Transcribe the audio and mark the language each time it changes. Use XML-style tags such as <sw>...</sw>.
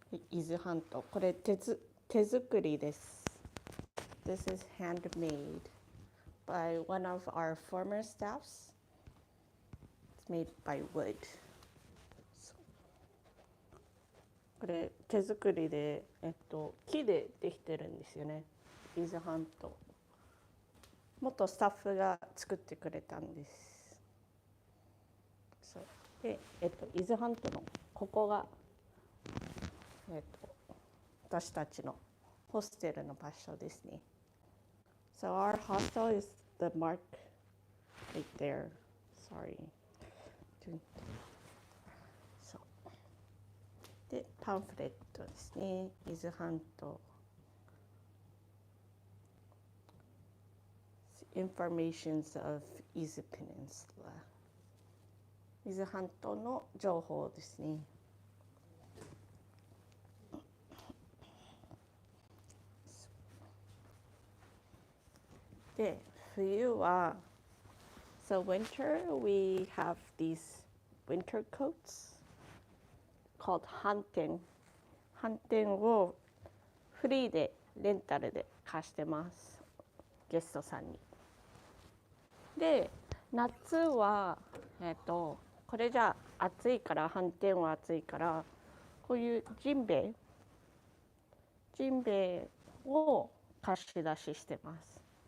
<ja>伊豆半島、これ手作りです。</ja> <en>This is handmade by one of our former staffs. It's made by wood.</en> <ja>これ手作りで、木でできてるんですよね。伊豆半島。元スタッフが作ってくれたんです。そうで、伊豆半島のここが、私たちのホステルの場所ですね。</ja> <en>So our hostel is the mark right there. Sorry.</en> <ja>そう。で、パンフレットですね。伊豆半島。</ja> <en>Informations of 伊豆 Peninsula。</en> <ja>伊豆半島の情報ですね。で、冬は、</ja> <en>So winter we have these winter coats called 反転。</en> <ja>反転をフリーでレンタルで貸してます。ゲストさんに。で、夏は、これじゃ暑いから、反転は暑いから、こういうジンベエを貸し出ししてます。</ja>